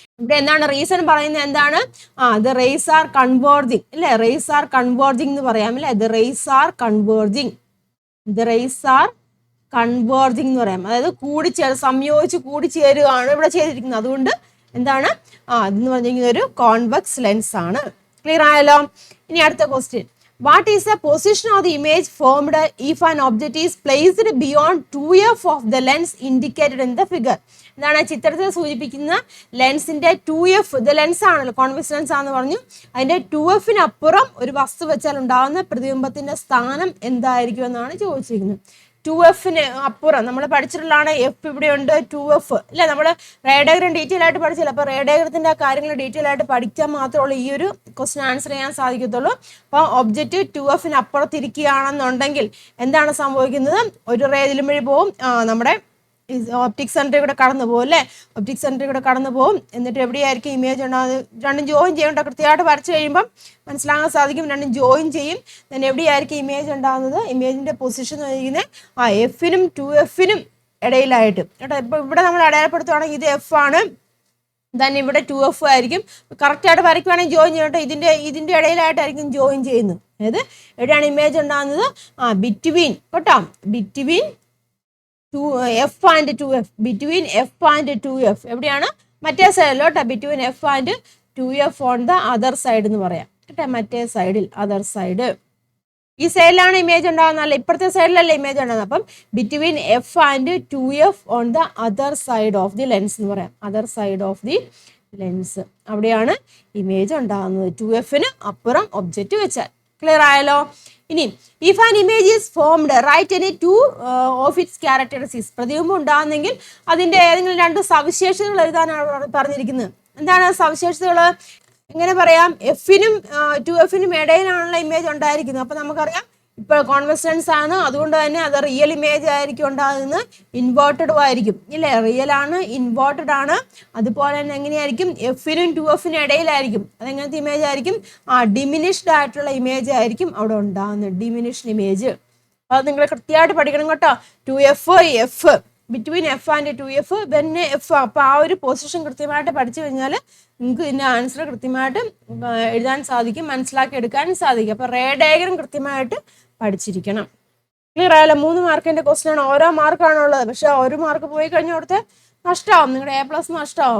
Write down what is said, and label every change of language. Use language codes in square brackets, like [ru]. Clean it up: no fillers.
[ml] ഇവിടെ എന്താണ് റീസൺ പറയുന്നത്? എന്താണ്? [en] the rays are converging [ml] അല്ലെ. [en] rays are converging [ml] എന്ന് പറയാം അല്ലെ. [en] The rays are converging. The rays are converging [ml] എന്ന് പറയാം. അതായത് സംയോജിച്ച് കൂടിച്ചേരുകയാണ് ഇവിടെ ചെയ്തിരിക്കുന്നത്. അതുകൊണ്ട് എന്താണ് അതെന്ന് പറഞ്ഞിരിക്കുന്നത് ഒരു കോൺവെക്സ് ലെൻസ് ആണ്. ക്ലിയർ ആയല്ലോ. ഇനി അടുത്ത question. [en] What is the position of the image formed if an object is placed beyond 2f of the lens indicated in the figure? [ml] എന്താണ് ചിത്രത്തിൽ സൂചിപ്പിക്കുന്ന ലെൻസിന്റെ 2f. ഇത് ലെൻസ് ആണല്ലോ, കോൺവെക്സ് ലെൻസ് ആണെന്ന് പറഞ്ഞു. അതിന്റെ 2f അപ്പുറം ഒരു വസ്തു വെച്ചാൽ ഉണ്ടാകുന്ന പ്രതിബിംബത്തിന്റെ സ്ഥാനം എന്തായിരിക്കും എന്നാണ് ചോദിച്ചിരിക്കുന്നത്. 2f അപ്പുറം നമ്മൾ പഠിച്ചിട്ടുള്ളതാണ്. എഫ് ഇവിടെ ഉണ്ട്, 2f അല്ലെ. നമ്മൾ റേ ഡയഗ്രം ഡീറ്റെയിൽ ആയിട്ട് പഠിച്ചില്ല. അപ്പൊ റേ ഡയഗ്രത്തിന്റെ ആ കാര്യങ്ങൾ ഡീറ്റെയിൽ ആയിട്ട് പഠിക്കാൻ മാത്രമുള്ള ഈ ഒരു ക്വസ്റ്റ്യൻ ആൻസർ ചെയ്യാൻ സാധിക്കത്തുള്ളൂ. അപ്പോൾ ഒബ്ജക്റ്റ് 2f അപ്പുറത്തിരിക്കുകയാണെന്നുണ്ടെങ്കിൽ എന്താണ് സംഭവിക്കുന്നത്? ഒരു റേ ഇതിലും വഴി പോവും, നമ്മുടെ ഒപ്റ്റിക് സെന്ററിൽ കൂടെ കടന്നു പോകും അല്ലെ. ഒപ്റ്റിക് സെന്ററിൽ കൂടെ കടന്നു പോകും. എന്നിട്ട് എവിടെയായിരിക്കും ഇമേജ് ഉണ്ടാകുന്നത്? രണ്ടും ജോയിൻ ചെയ്യേണ്ട. കൃത്യമായിട്ട് വരച്ചു കഴിയുമ്പം മനസ്സിലാകാൻ സാധിക്കും. രണ്ടും ജോയിൻ ചെയ്യും. then എവിടെയായിരിക്കും ഇമേജ് ഉണ്ടാകുന്നത്? ഇമേജിന്റെ പൊസിഷൻ എന്ന് പറയുന്നത് എഫിനും 2f ഇടയിലായിട്ട് കേട്ടോ. ഇപ്പൊ ഇവിടെ നമ്മൾ അടയാളപ്പെടുത്തുവാണെങ്കിൽ ഇത് എഫ് ആണ്, then ഇവിടെ 2f ആയിരിക്കും. കറക്റ്റ് ആയിട്ട് വരയ്ക്കുവാണെങ്കിൽ ജോയിൻ ചെയ്യട്ടെ. ഇതിന്റെ ഇടയിലായിട്ടായിരിക്കും ജോയിൻ ചെയ്യുന്നത്. അതായത് എവിടെയാണ് ഇമേജ് ഉണ്ടാകുന്നത്? ബിറ്റ്വീൻ കേട്ടോ. [en] Between f and 2f. Between f and 2f [ml] എവിടെയാണ്? മറ്റേ സൈഡിലോ കേട്ടോ. [en] between f and 2f on the other side [ml] എന്ന് പറയാം കേട്ടോ. മറ്റേ സൈഡിൽ, [en] Other side. [ml] ഈ സൈഡിലാണ് ഇമേജ് ഉണ്ടാകുന്നത് അല്ല, ഇപ്പുറത്തെ സൈഡിലല്ല ഇമേജ് ഉണ്ടാകുന്നത്. [en] അപ്പം between f and 2f on the other side of the lens [ml] എന്ന് പറയാം. [en] other side of the lens, [ml] അവിടെയാണ് ഇമേജ് ഉണ്ടാകുന്നത് 2f അപ്പുറം ഒബ്ജക്റ്റ് വെച്ചാൽ. ക്ലിയർ ആയല്ലോ. [en] ഇനി if an image is formed right any 2 of its characteristics. [ml] പ്രതിബിംബം ഉണ്ടാകുന്നെങ്കിൽ അതിന്റെ ഏതെങ്കിലും 2 സവിശേഷതകൾ എഴുതാനാണ് പറഞ്ഞിരിക്കുന്നത്. എന്താണ് സവിശേഷതകൾ? എങ്ങനെ പറയാം? എഫിനും 2f ഇടയിലാണുള്ള ഇമേജ് ഉണ്ടായിരിക്കുന്നത്. അപ്പൊ നമുക്കറിയാം ഇപ്പോൾ കോൺവെക്സ് ലെൻസ് ആണ്, അതുകൊണ്ട് തന്നെ അത് റിയൽ ഇമേജ് ആയിരിക്കും ഉണ്ടാകുന്നത്. ഇൻവേർട്ടഡും ആയിരിക്കും ഇല്ലേ. റിയൽ ആണ്, ഇൻവേർട്ടഡ് ആണ്. അതുപോലെ തന്നെ എങ്ങനെയായിരിക്കും? എഫിനും 2f ഇടയിലായിരിക്കും. അതെങ്ങനത്തെ ഇമേജ് ആയിരിക്കും? ഡിമിനിഷ്ഡ് ആയിട്ടുള്ള ഇമേജ് ആയിരിക്കും അവിടെ ഉണ്ടാകുന്നത്. Diminished image. അത് നിങ്ങൾ കൃത്യമായിട്ട് പഠിക്കണം കേട്ടോ. [en] 2f, F, between f and 2f, പിന്നെ f. [ml] അപ്പൊ ആ ഒരു പൊസിഷൻ കൃത്യമായിട്ട് പഠിച്ചു കഴിഞ്ഞാൽ നിങ്ങൾക്ക് ഇതിന്റെ ആൻസർ കൃത്യമായിട്ട് എഴുതാൻ സാധിക്കും, മനസ്സിലാക്കി എടുക്കാൻ സാധിക്കും. അപ്പൊ റേ ഡയഗ്രം കൃത്യമായിട്ട് പഠിച്ചിരിക്കണം. ക്ലിയർ ആയല്ലോ. 3 മാർക്കിന്റെ ക്വസ്റ്റ്യൻ ആണ്. ഓരോ മാർക്കാണുള്ളത്. പക്ഷെ 1 മാർക്ക് പോയി കഴിഞ്ഞാൽ അവിടുത്തെ നഷ്ടമാവും, നിങ്ങളുടെ A+ നഷ്ടമാവും.